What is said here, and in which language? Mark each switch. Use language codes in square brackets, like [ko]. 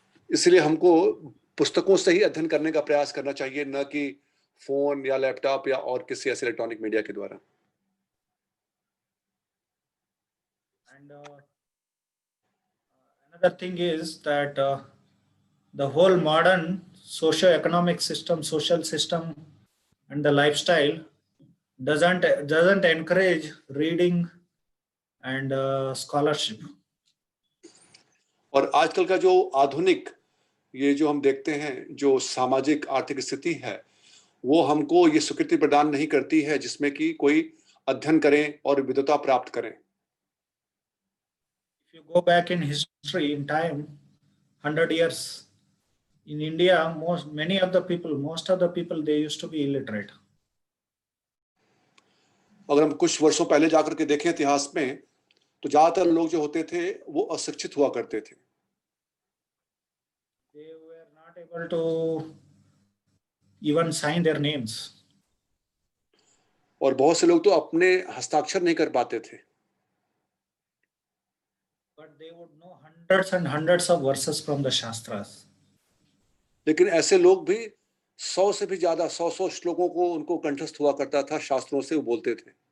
[hi] इसलिए हमको पुस्तकों से ही अध्ययन करने का प्रयास करना चाहिए न कि फोन या लैपटॉप या और किसी ऐसे इलेक्ट्रॉनिक मीडिया के द्वारा. [en] And another thing is that the whole modern socio-economic system, social system, and the lifestyle doesn't encourage reading and scholarship. [hi] और आजकल का जो आधुनिक ये जो हम देखते हैं जो सामाजिक आर्थिक स्थिति है वो हमको ये स्वीकृति प्रदान नहीं करती है जिसमें कि कोई अध्ययन करें और विद्वता प्राप्त करें. [en] If you go back in history in time, 100 years in India, most of the people they used to be illiterate. [hi] अगर हम कुछ वर्षों पहले जाकर के देखें इतिहास में तो ज्यादातर लोग जो होते थे वो अशिक्षित हुआ करते थे. [en] They were not able to even sign their names. [hi] और बहुत से लोग तो अपने हस्ताक्षर नहीं कर पाते थे. [en] But they would know hundreds and hundreds of verses from the Shastras. [hi] लेकिन ऐसे लोग भी 100 से भी ज्यादा 100 श्लोकों को उनको कंठस्थ हुआ करता था. शास्त्रों से वो बोलते थे.